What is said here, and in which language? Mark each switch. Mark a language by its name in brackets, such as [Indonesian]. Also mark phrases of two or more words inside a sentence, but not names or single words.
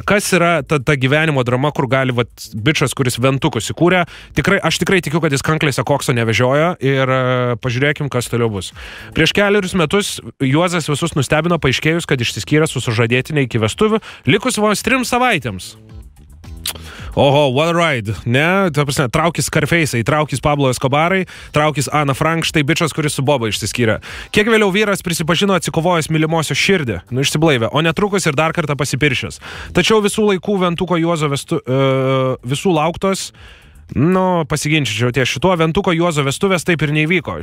[Lithuanian] Kas yra ta gyvenimo drama, kur gali bičas, kuris Ventukus įkūrė? Aš tikrai tikiu, kad jis kanklėse kokso nevežiojo ir pažiūrėkim, kas toliau bus. Prieš 4 metus Juozas visus nustebino paaiškėjus, kad išsiskyrė su sužadėtine iki vestuvių, likus vos 3 savaitėms. Oho, [English] what a ride, [Lithuanian] ne? Traukis Scarface'ai, traukis Pablo Escobarai, traukis Ana Frank, štai bičas, kuris su Boba išsiskyrė. Kiek vėliau vyras prisipažino atsikovojęs mylimosios širdį, išsiblaivė, o netrukus ir dar kartą pasipiršęs. Tačiau visų laikų Ventuko Juozo visų lauktos, pasiginčiau ties šituo, Ventuko Juozo vestuvės taip ir neįvyko.